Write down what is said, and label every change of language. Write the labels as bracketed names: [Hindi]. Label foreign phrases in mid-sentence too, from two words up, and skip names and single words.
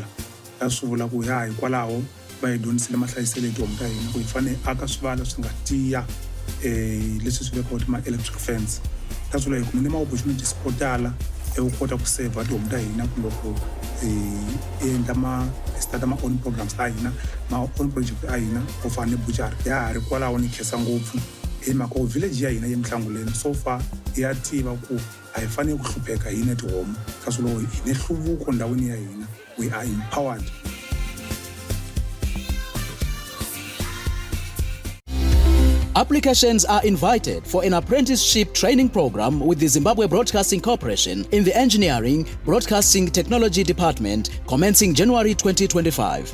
[Tsonga] A swi vula ku ya hikwalaho va yi dyondzisile mahlayiselo ya tihomu ta hina ku hi fanele aka swivala swi nga tiya leswi swi vekiwa [English] ma-electric fence. [Tsonga] Ta swi vula hi kumile ma-opportunities ko tala u kota ku save tihomu ta hina kumbe ku endla [English] start ma-own programs [Tsonga] ta hina [English] ma-own project [Tsonga] ta hina ku fana ne-butchery ya ha ri kwalaho ni khensa ngopfu hi mhaka village ya hina ya mitlangu leyi [English] so far [Tsonga] ya tiva ku a hi fanele ku hlupheka hina tihomu ka swi lowu hi ne nhluvuko ndhawini ya hina. [English] We are empowered. Applications are invited for an apprenticeship training program with the Zimbabwe Broadcasting Corporation in the Engineering Broadcasting Technology Department commencing January 2025.